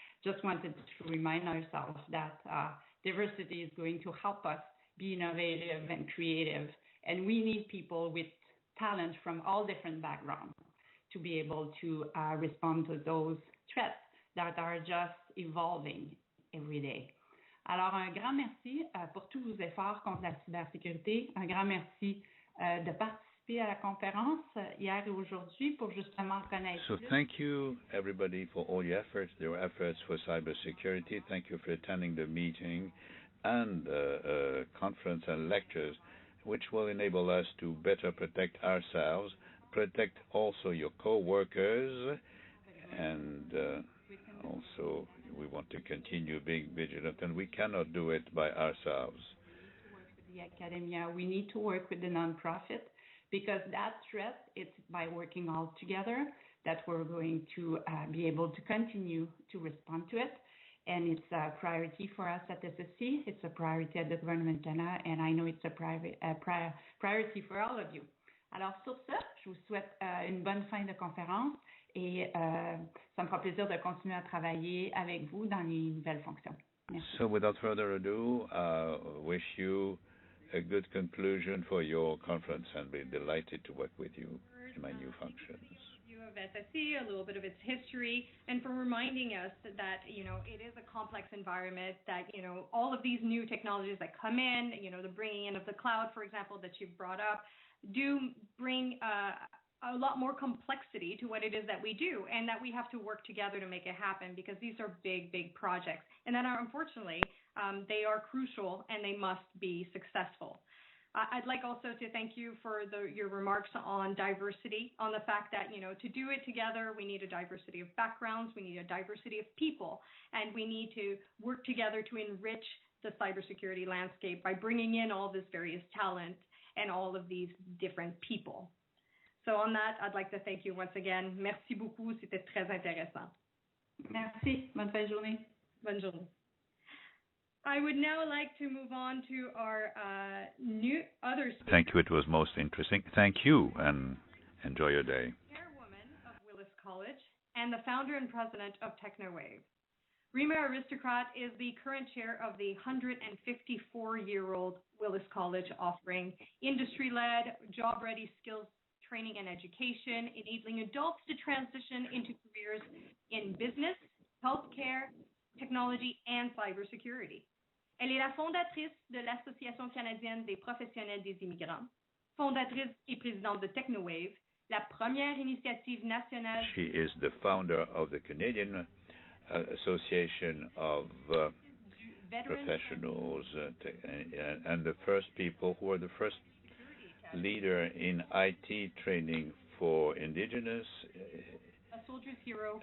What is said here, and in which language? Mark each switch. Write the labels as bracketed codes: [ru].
[en] Just wanted to remind ourselves that diversity is going to help us be innovative and creative. And we need people with talent from all different backgrounds to be able to respond to those threats that are just evolving every day. [fr] Alors, un grand merci pour tous vos efforts contre la cybersécurité. Un grand merci de participer à la conférence hier et aujourd'hui pour justement connaître. [en] So thank you, everybody, for all your efforts for cybersecurity. Thank you for attending the meeting and conference and lectures, which will enable us to better protect ourselves, protect also your co-workers, and also we want to continue being vigilant, and we cannot do it by ourselves. We need to work with the academia. We need to work with the nonprofit because that threat, it's by working all together that we're going to be able to continue to respond to it. And it's a priority for us at SSC. It's a priority at the Gouvernement Canada, and I know it's a priority for all of you. [fr] Alors sur ce, je vous souhaite une bonne fin de conférence et ça me fera plaisir de continuer à travailler avec vous dans les nouvelles fonctions. Merci. [en] So without further ado, wish you a good conclusion for your conference and be delighted to work with you in my new functions. Of SSC, a little bit of its history, and for reminding us that, you know, it is a complex environment, that, you know, all of these new technologies that come in, you know, the bringing in of the cloud, for example, that you've brought up, do bring a lot more complexity to what it is that we do, and that we have to work together to make it happen, because these are big, big projects, and that are, unfortunately, they are crucial and they must be successful. I'd like also to thank you for your remarks on diversity, on the fact that, to do it together, we need a diversity of backgrounds, we need a diversity of people, and we need to work together to enrich the cybersecurity landscape by bringing in all this various talent and all of these different people. So on that, I'd like to thank you once again. [fr] Merci beaucoup, c'était très intéressant. Merci. Bonne fin de journée. Bonne journée. [en] I would now like to move on to our new other speaker. Thank you. It was most interesting. Thank you, and enjoy your day. Chairwoman of Willis College and the founder and president of TechnoWave. Rima Aristocrat is the current chair of the 154-year-old Willis College, offering industry-led, job-ready skills training and education, enabling adults to transition into careers in business, healthcare, technology, and cybersecurity. [fr] Elle est la fondatrice de l'Association canadienne des professionnels des immigrants, fondatrice et présidente de TechnoWave, la première initiative nationale. [en] She is the founder of the Canadian Association of Professionals and the first people who are the first leader in IT training for Indigenous. A soldier's hero.